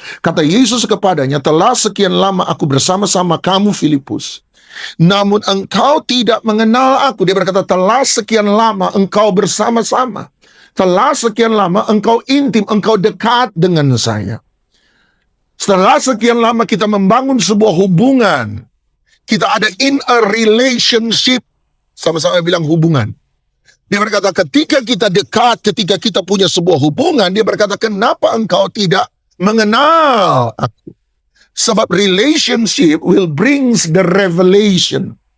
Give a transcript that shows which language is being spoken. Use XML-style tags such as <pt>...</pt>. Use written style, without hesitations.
<id>Kata Yesus kepadanya, "Telah sekian lama aku bersama-sama kamu, Filipus, namun engkau tidak mengenal aku." Dia berkata, telah sekian lama engkau bersama-sama. Telah sekian lama engkau intim, engkau dekat dengan saya. Setelah sekian lama kita membangun sebuah hubungan. Kita ada</id> <en>in a relationship.</en> <id>Sama-sama bilang hubungan. Dia berkata ketika kita dekat, ketika kita punya sebuah hubungan, dia berkata, "Kenapa engkau tidak mengenal aku?"</id> <en>Sebab relationship will brings the revelation.</en>